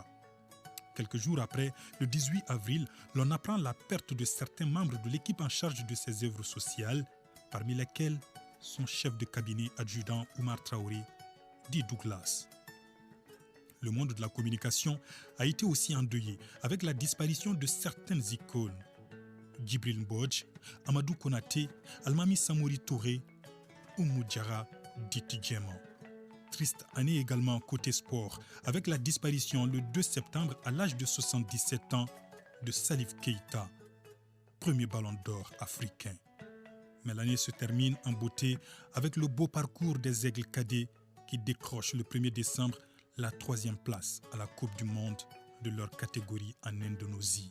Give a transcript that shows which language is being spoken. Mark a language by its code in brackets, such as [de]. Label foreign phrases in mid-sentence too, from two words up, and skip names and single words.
[fr] Quelques jours après, le 18 avril, l'on apprend la perte de certains membres de l'équipe en charge de ses œuvres sociales, parmi lesquels son chef de cabinet adjudant Oumar Traoré, dit Douglas. Le monde de la communication a été aussi endeuillé avec la disparition de certaines icônes. Djibril Mbodj, Amadou Konaté, Almami Samouri Touré, Oumou Diarra, Diti Djemman. Triste année également côté sport, avec la disparition le 2 septembre à l'âge de 77 ans de Salif Keïta, premier ballon d'or africain. Mais l'année se termine en beauté avec le beau parcours des Aigles cadets qui décrochent le 1er décembre la 3e place à la Coupe du Monde de leur catégorie en Indonésie.